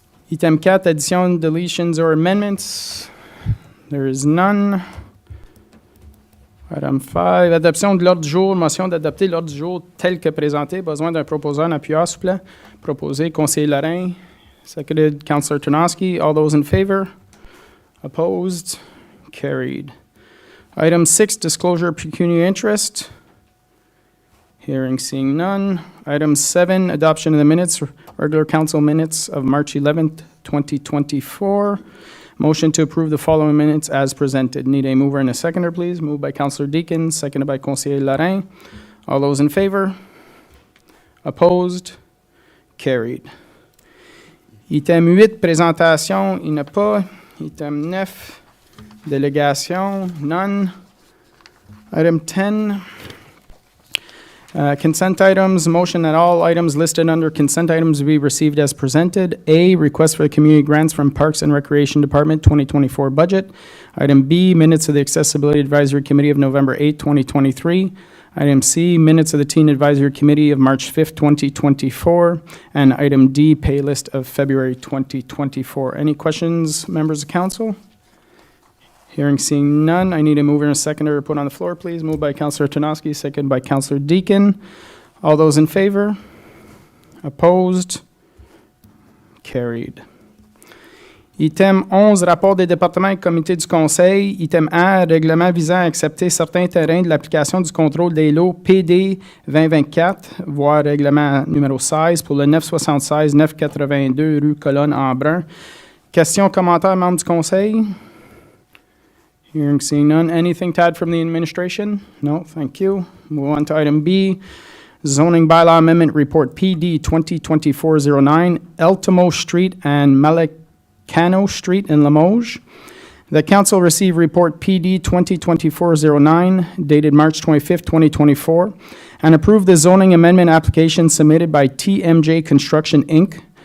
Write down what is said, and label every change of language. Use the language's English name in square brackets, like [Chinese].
[English] Item 4, additions, deletions, or amendments. There is none. [French] Item 5, adoption de l'ordre du jour. Motion d'adopter l'ordre du jour tel que présenté. Besoin d'un proposeur, un appuyeur, s'il vous plaît. Proposé, conseiller Lorrain. [English] Seconded, Councillor Tarnowski. All those in favor? Opposed? Carried. Item 6, disclosure of pecuniary interest. Hearing, seeing none. Item 7, adoption of the minutes, regular council minutes of March 11th, 2024. Motion to approve the following minutes as presented. Need a mover and a seconder, please. Moved by Councillor Deakin, seconded by Conseiller Lorrain. All those in favor? Opposed? Carried. [French] Item 8, présentation, il n'y en a pas. [English] Item 9, délégation, none. Item 10, consent items, motion that all items listed under consent items be received as presented. A, request for the community grants from Parks and Recreation Department 2024 budget. Item B, minutes of the Accessibility Advisory Committee of November 8, 2023. Item C, minutes of the Teen Advisory Committee of March 5th, 2024. And item D, pay list of February 2024. Any questions, members of council? Hearing, seeing none, I need a mover and a seconder to put on the floor, please. Moved by Councillor Tarnowski, seconded by Councillor Deakin. All those in favor? Opposed? Carried. [French] Item 11, rapport des départements et comités du Conseil. Item A, règlement visant à accepter certains terrains de l'application du contrôle des lots PD 2024, voire règlement numéro 16 pour le 976-982 rue Cologne, Embrun. Questions, commentaires, membres du Conseil? [English] Hearing, seeing none. Anything to add from the administration? No, thank you. Move on to item B, zoning bylaw amendment report PD 2024-09, Eltimo Street and Malacano Street in Limoges. The council received report PD 2024-09 dated March 25th, 2024, and approved the zoning amendment application submitted by TMJ Construction, Inc.